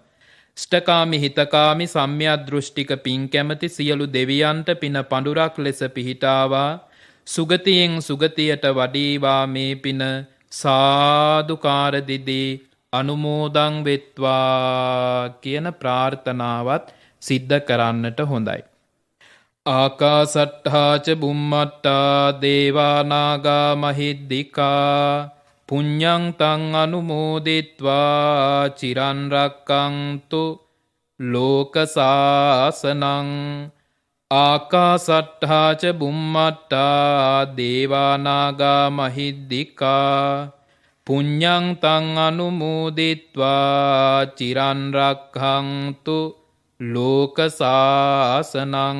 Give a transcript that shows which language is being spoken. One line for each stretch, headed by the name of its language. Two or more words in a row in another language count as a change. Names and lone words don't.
Sinhala: ෂ්ටකාමි හිතකාමි සම්‍යක් දෘෂ්ටික පින් කැමති සියලු දෙවියන්ට පින පඳුරක් ලෙස පිහිටාවා. සුගතියෙන් සුගතියට වඩීවා මේ පින සාදුකාර දිදී අනුමෝදන් වෙත්වා කියන ප්‍රාර්ථනාවත් සිද්ධ කරන්නට හොඳයි.
Pali: ආකාසට්ඨා ච බුම්මට්ඨා දේවා නාග මහිද්దికා පුඤ්ඤං තං අනුමෝදිත්වා චිරන් රක්ඛන්තු ලෝක සාසනං. ආකාසට්ඨා ච බුම්මට්ඨා දේවා නාග මහිද්దికා පුඤ්ඤං තං අනුමෝදිත්වා චිරන් රක්ඛන්තු ලෝක සාසනං.